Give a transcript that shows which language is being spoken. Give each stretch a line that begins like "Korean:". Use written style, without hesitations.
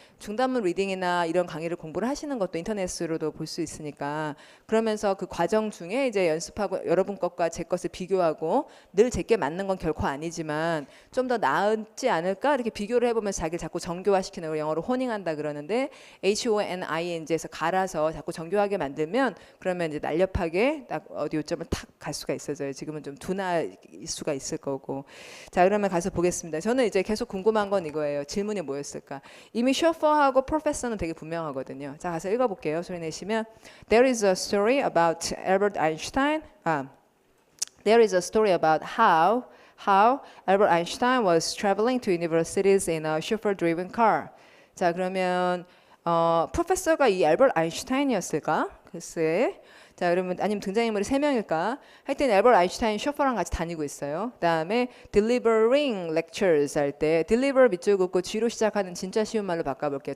Korean: 중단문 리딩이나 이런 강의를 공부를 하시는 것도 인터넷으로도 볼 수 있으니까 그러면서 그 과정 중에 이제 연습하고 여러분 것과 제 것을 비교하고 늘 제게 맞는 건 결코 아니지만 좀 더 나았지 않을까 이렇게 비교를 해보면서 자기를 자꾸 정교화시키는 걸 영어로 호닝한다 그러는데 HONING에서 갈아서 자꾸 정교하게 만들면 그러면 이제 날렵하게 딱 어디 요점을 탁 갈 수가 있어져요. 지금은 좀 둔할 수가 있을 거고. 자, 그러면 가서 보겠습니다. 저는 이제 계속 궁금한 건 이거예요. 질문이 뭐였을까? 이미 쇼퍼하고 프로페서는 되게 분명하거든요. 자, 가서 읽어볼게요. 소리 내시면
English: There is a story about Albert Einstein. There is a story about how Albert Einstein was traveling to universities in a chauffeur-driven car.
Korean: 자, 그러면 프로페서가 이 알버트 아인슈타인이었을까? 글쎄. 자, 그러면 아니면 등장인물이 3명일까? 하여튼 알버트 아인슈타인 쇼퍼랑 같이 다니고 있어요. 그다음에
English: delivering lectures
Korean: 할 때 deliver 밑줄 긋고 G로 시작하는 진짜 쉬운 말로 바꿔볼게요.